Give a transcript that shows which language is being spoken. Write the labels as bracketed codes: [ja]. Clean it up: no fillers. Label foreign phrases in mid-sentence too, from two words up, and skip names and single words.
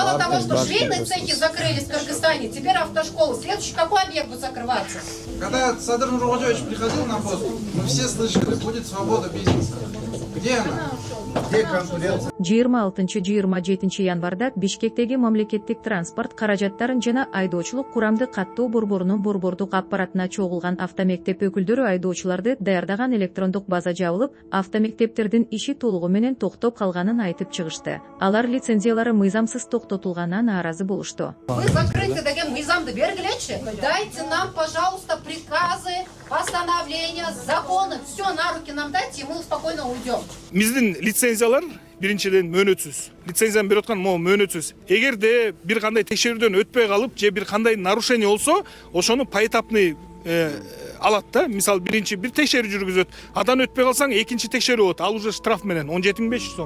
[ru] Мало того, что швейные цехи закрылись в Кыргызстане, теперь автошколы. Следующий какой объект будет закрываться? Когда Садыр Нургожевич приходил на пост, мы все слышали, будет свобода бизнеса. Где она? Где конкуренция? [ky] 26-27 январда Бишкектеги мамлекеттик транспорт каражаттарын жана айдоочулук курамды каттоо борборунун борбордук аппаратына чогулган автомектеп өкүлдөрү айдоочуларды даярдаган электрондук база жабылып, автомектептердин иши толугу менен токтоп калганын айтып чыгышты. Алар лицензиялары мыйзамсыз токтотулганына нааразы болушту. [ru] Вы закрыты [ky] деген мыйзамды бергилечи. [ru] Дайте нам, пожалуйста, приказы, постановления, законы. Все на руки нам дайте, и мы спокойно уйдем. [ky] Биздин лицензиялар биринчиден мөөнөтсүз. Лицензияны берип аткан могу мөөнөтсүз. Эгерде бир кандай текшерүүдөн өтпөй калып, же бир кандай нарушение болсо, ошону поэтапный алат да. Мисалы биринчи бир текшерүү жүргүзөт. Адан өтпөй калсаң, экинчи текшерүү болот. Ал уже штраф менен 17500 сом.